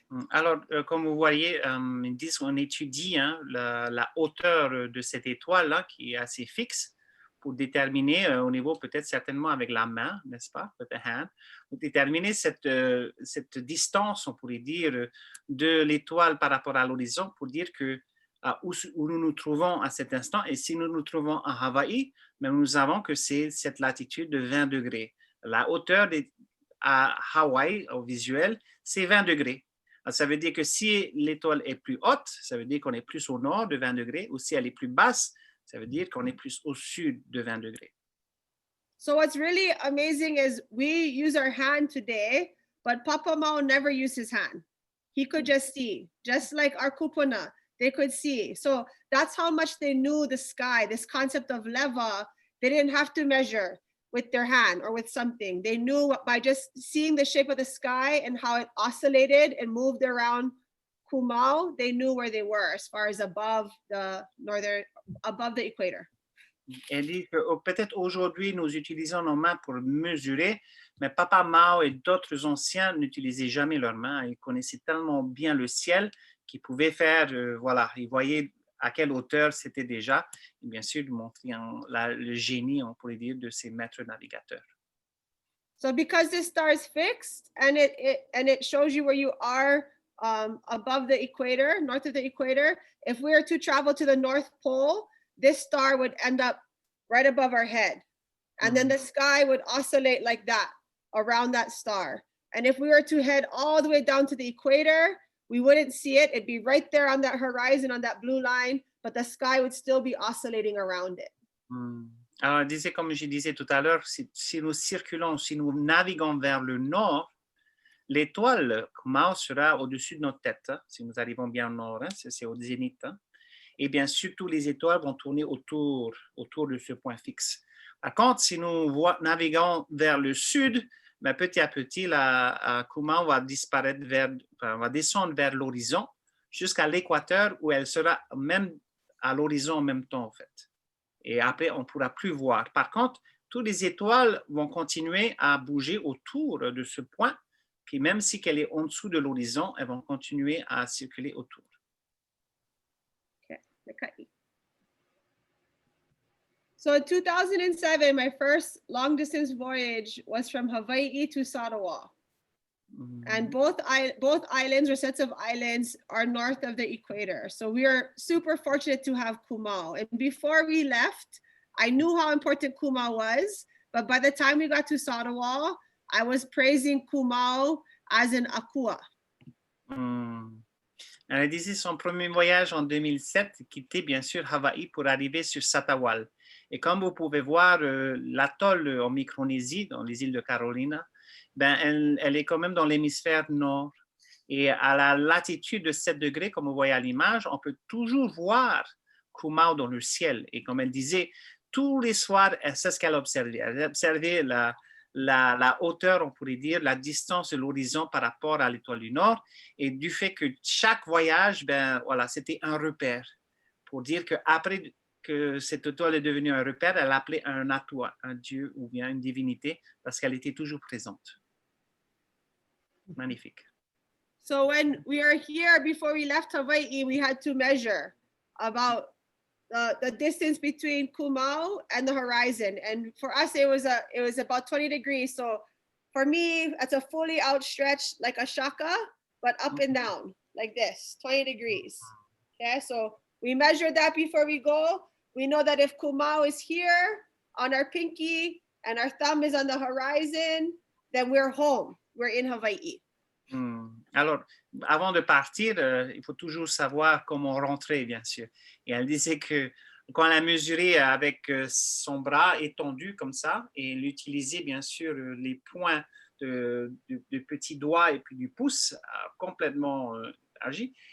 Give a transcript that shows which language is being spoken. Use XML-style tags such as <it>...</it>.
<fr>Alors, comme vous voyez, on étudie la hauteur de cette étoile qui est assez fixe pour déterminer au niveau peut-être certainement avec la main, n'est-ce pas,</fr> <en>with the hand,</en> <fr>pour déterminer cette distance, on pourrait dire, de l'étoile par rapport à l'horizon, pour dire que où nous nous trouvons à cet instant, et si nous nous trouvons en Hawaï, mais nous savons que c'est cette latitude de 20 degrés. La hauteur à Hawaï, au visuel, c'est 20 degrés. Alors, ça veut dire que si l'étoile est plus haute, ça veut dire qu'on est plus au nord de 20 degrés, ou si elle est plus basse, ça veut dire qu'on est plus au sud de 20 degrés.</fr> <en>So what's really amazing is we use our hand today, but Papa Mao never used his hand. He could just see, just like our kupuna, they could see. So that's how much they knew the sky, this concept of leva. They didn't have to measure with their hand or with something. They knew by just seeing the shape of the sky and how it oscillated and moved around Kumao, they knew where they were as far as above the equator.</en> <fr>Elle dit que peut-être aujourd'hui nous utilisons nos mains pour mesurer, mais Papa Mao et d'autres anciens n'utilisaient jamais leurs mains. Ils connaissaient tellement bien le ciel qui pouvait faire, voilà, il voyait à quelle hauteur c'était déjà, et bien sûr, montrer le génie, on pourrait dire, de ces maîtres navigateurs.</fr> <en>So because this star is fixed and it shows you where you are above the equator, north of the equator, if we were to travel to the North Pole, this star would end up right above our head. And then the sky would oscillate like that around that star. And if we were to head all the way down to the equator, we wouldn't see it. It'd be right there on that horizon, on that blue line, but the sky would still be oscillating around it.</en> <fr>Alors, comme je disais tout à l'heure, si nous circulons, si nous naviguons vers le nord, l'étoile Kumao sera au-dessus de notre tête, hein, si nous arrivons bien au nord, hein, c'est au zénith. Hein, et bien sûr, toutes les étoiles vont tourner autour de ce point fixe. Par contre, si nous naviguons vers le sud, ben, petit à petit, la Kumao va va descendre vers l'horizon jusqu'à l'équateur où elle sera même à l'horizon en même temps, en fait. Et après, on ne pourra plus voir. Par contre, toutes les étoiles vont continuer à bouger autour de ce point. Puis même si elle est en dessous de l'horizon, elles vont continuer à circuler autour.</fr> <en>Okay. So in 2007, my first long distance voyage was from Hawaiʻi to Sarawak. And both islands or sets of islands are north of the equator. So we are super fortunate to have Kumao. And before we left, I knew how important Kumao was, but by the time we got to Sarawak, I was praising Kumao as an akua.</en> <fr>Elle disait son premier voyage en 2007, quittait bien sûr Hawaï pour arriver sur Satawal. Et comme vous pouvez voir, l'atoll en Micronésie, dans les îles de Carolina, ben, elle est quand même dans l'hémisphère nord. Et à la latitude de 7 degrés, comme vous voyez à l'image, on peut toujours voir Kumao dans le ciel. Et comme elle disait, tous les soirs, c'est ce qu'elle observait. Elle observait la hauteur, on pourrait dire, la distance de l'horizon par rapport à l'étoile du Nord. Et du fait que chaque voyage, ben, voilà, c'était un repère. Pour dire qu'après que cette étoile est devenue un repère, elle appelait un ATUA, un dieu ou bien une divinité, parce qu'elle était toujours présente. Magnifique.</fr> <en>So when we were here, before we left Hawaii, we had to measure about the distance between Kumao and the horizon. And for us, it was about 20 degrees. So for me, it's a fully outstretched, like a shaka, but up and down, like this, 20 degrees. Okay, so we measured that before we go. We know that if Kumao is here on our pinky and our thumb is on the horizon, then we're home. We're in Hawaii.</en> <fr>Alors, avant de partir, il faut toujours savoir comment rentrer, bien sûr. Et elle disait que quand elle a mesuré avec son bras étendu comme ça, et elle utilisait bien sûr les points de petits doigts et puis du pouce complètement agi.</fr>